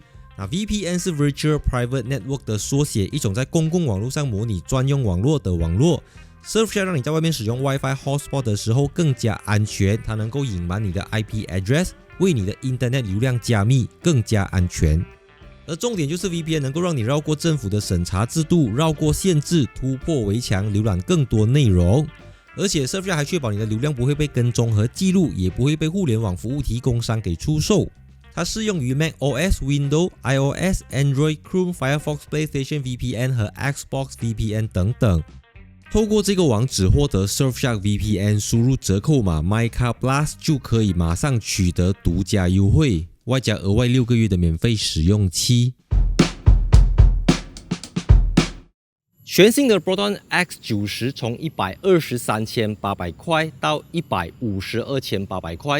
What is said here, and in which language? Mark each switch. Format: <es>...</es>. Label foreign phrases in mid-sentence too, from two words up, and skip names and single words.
<zh>那 VPN 是</zh> <en>Virtual Private Network</en> <zh>的缩写，一种在公共网络上模拟专用网络的网络。Surfshark 让你在外面使用</zh> <en>WiFi Hotspot</en> <zh>的时候更加安全，它能够隐瞒你的</zh> <en>IP address，</en> <zh>为你的 Internet 流量加密，更加安全。而重点就是 VPN 能够让你绕过政府的审查制度，绕过限制，突破围墙，浏览更多内容。而且 Surfshark 还确保你的流量不会被跟踪和记录，也不会被互联网服务提供商给出售。它适用于 macOS、Windows、iOS、Android、Chrome、Firefox、PlayStation VPN 和 Xbox VPN 等等。透过这个网址获得 Surfshark VPN， 输入折扣码 MyCarPlus 就可以马上取得独家优惠，外加额外6个月的免费使用期。全新的 Proton X90 从123,800块到152,800块。</zh>